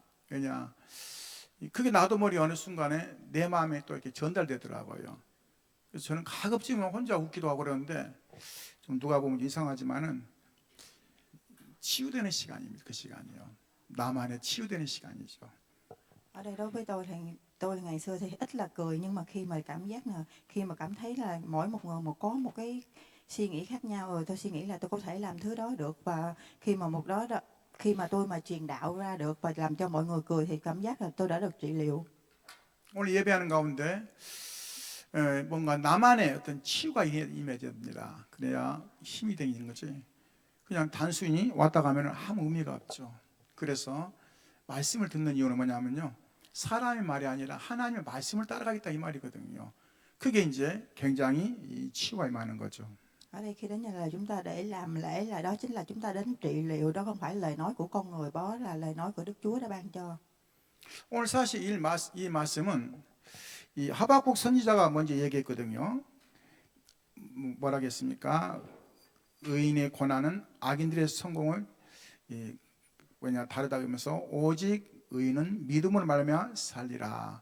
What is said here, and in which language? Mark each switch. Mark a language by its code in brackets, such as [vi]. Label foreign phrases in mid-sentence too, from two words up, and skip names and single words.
[ko] 왜냐, 그게 나도 모르게 어느 순간에 내 마음에 또 이렇게 전달되더라고요. 그래서 저는 가급적이면 혼자 웃기도 하고 그러는데, 좀 누가 보면 이상하지만은 치유되는 시간입니다. 그 시간이요. 나만의 치유되는 시간이죠. [vi] Ở đây đối với tôi ngày xưa thì ít là cười, nhưng mà khi mà cảm giác là khi mà cảm thấy là mỗi một người có một cái suy nghĩ khác nhau, rồi tôi suy nghĩ là tôi có thể làm thứ đó được, và khi mà tôi mà truyền đạo ra được và làm cho mọi người cười thì cảm giác là tôi đã được trị liệu. [ko] 오늘 예배하는 가운데 뭔가 나만의 어떤 치유가 임해야 됩니다. 그래야 힘이 되는 거지. 그냥 단순히 왔다 가면 아무 의미가 없죠. 그래서 말씀을 듣는 이유는 뭐냐면요, 사람의 말이 아니라 하나님의 말씀을 따라가겠다 이 말이거든요. 그게 이제 굉장히 치유가 임하는 거죠. [vi] Ở đây khi đến nhà là chúng ta để làm lễ, là đó chính là chúng ta đến trị liệu, đó không phải lời nói của con người, đó là lời nói của Đức Chúa đã ban cho. [ko] 오늘 사실 이 말씀은 이 하박국 선지자가 먼저 얘기했거든요. 뭐라겠습니까? 의인의 고난은 악인들의 성공을 다르다 그러면서 오직 의인은 믿음으로 말하며 살리라.